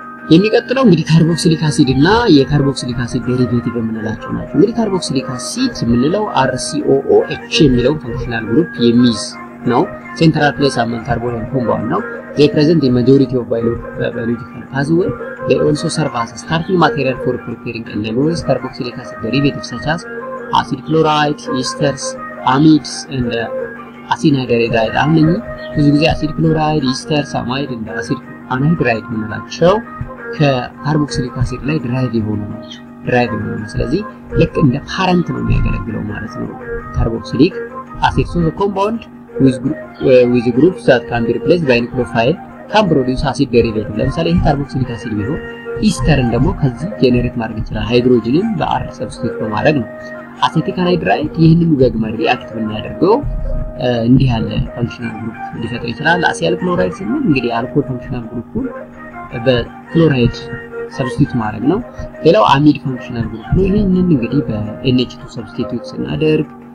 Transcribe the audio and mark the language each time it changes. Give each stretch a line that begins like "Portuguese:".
Amharic: የሚቀጥለው እንግዲህ ካርቦክሲሊክ አሲድ እና የካርቦክሲሊክ አሲድ ዴሪቬቲቭ የምንላቸው ናቸው። እንግዲህ ካርቦክሲሊክ አሲድ የምንለው RCOOH የሚለው ፈንክሽናል ግሩፕ የሚይዝ ነው። ሴንትራል ፕሌስ አመን ካርቦናይል ኮምፓውንድ ነው።
English: they present in majority of biological pathway. They also serve as a starting material for preparing numerous carboxylic acid derivatives such as acid chloride, esters, amides and acid anhydride.
Amharic: አሁን ብዙ ጊዜ
English: acid chloride, esters, amide and acid anhydride
Amharic: የምንላቸው ከካርቦክሲሊክ አሲድ ላይ ድራይቭ የሆኑ ናቸው። ስለዚህ ልክ እንደ ፓረንት ነው የሚያገለግለው ማለት ነው ካርቦክሲሊክ አሲድ።
English: so the compound with groups that can be replaced by nucleophile can produce acid derivative.
Amharic: ለምሳሌ ይሄ ካርቦክሲሊክ አሲድ ቢሆን ኢስተርን ደግሞ ከዚህ ጄኔሬት ማድረግ ይችላል፣ ሃይድሮጅንን በአር ሰብስቲቱት በማድረግ ነው። አሴቲክ አንሃይድራይድ ይህንን ደግመን ሪአክት ብናደርገው እንዲህ ያለ ፈንክሽናል ግሩፕ ሊፈጥር ይችላል። አሲያል ክሎራይድ ስንል እንግዲህ አልኮል ፈንክሽናል ግሩፑን በክሎራይድ ሰብስቲቱት ማድረግ ነው። ሌላው አሚድ ፈንክሽናል ግሩፕ ነው። ይህንን እንግዲህ በNH2 ሰብስቲቱት ስናደርግ